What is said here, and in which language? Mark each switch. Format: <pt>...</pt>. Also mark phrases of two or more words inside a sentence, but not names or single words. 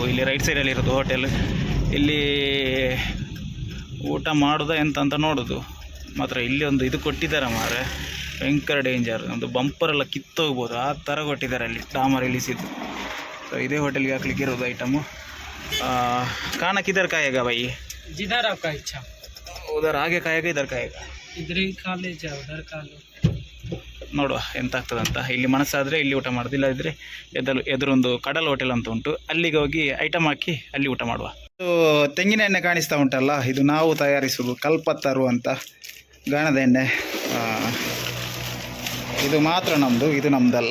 <kn>ಇಲ್ಲಿ</kn> <en>right sidealli</en> <kn>ಇರೋದು ಹೋಟೆಲ್. ಇಲ್ಲಿ ಊಟ ಮಾಡೋದ ಎಂತ ಅಂತ ನೋಡೋದು ಮಾತ್ರ. ಇಲ್ಲಿ ಒಂದು ಇದು ಕೊಟ್ಟಿದ್ದಾರೆ ಮಾರೆ, ಭಯಂಕರ ಡೇಂಜರ್. ಒಂದು ಬಂಪರ್ ಎಲ್ಲ ಕಿತ್ತೋಗ್ಬೋದು ಆ ಥರ ಕೊಟ್ಟಿದ್ದಾರೆ ಅಲ್ಲಿ, ಡಾಮರ್ ಇಳಿಸಿದ್ದು. ಸೊ ಇದೇ ಹೋಟೆಲ್ಗೆ ಹಾಕ್ಲಿಕ್ಕೆ ಇರೋದು ಐಟಮು.</kn> <hi>खाना किधर खाएगा भाई? जिधर आपका इच्छा, उधर आगे खाएगा इधर खाएगा? इधर ही खा ले, जाओ उधर खा लो.</hi> <kn>ನೋಡುವ ಎಂತ ಆಗ್ತದಂತ. ಇಲ್ಲಿ ಮನಸ್ಸಾದರೆ ಇಲ್ಲಿ ಊಟ ಮಾಡೋದು, ಇಲ್ಲದಿದ್ದರೆ ಎದುರೊಂದು ಕಡಲ್ ಹೋಟೆಲ್ ಅಂತ ಉಂಟು, ಅಲ್ಲಿಗೆ ಹೋಗಿ ಐಟಮ್ ಹಾಕಿ ಅಲ್ಲಿ ಊಟ ಮಾಡುವ. ಇದು ತೆಂಗಿನ ಎಣ್ಣೆ ಕಾಣಿಸ್ತಾ ಉಂಟಲ್ಲ, ಇದು ನಾವು ತಯಾರಿಸುವುದು ಕಲ್ಪತ್ತರು ಅಂತ ಗಾಣದ ಎಣ್ಣೆ. ಇದು ಮಾತ್ರ ನಮ್ಮದು, ಇದು ನಮ್ಮದಲ್ಲ.</kn>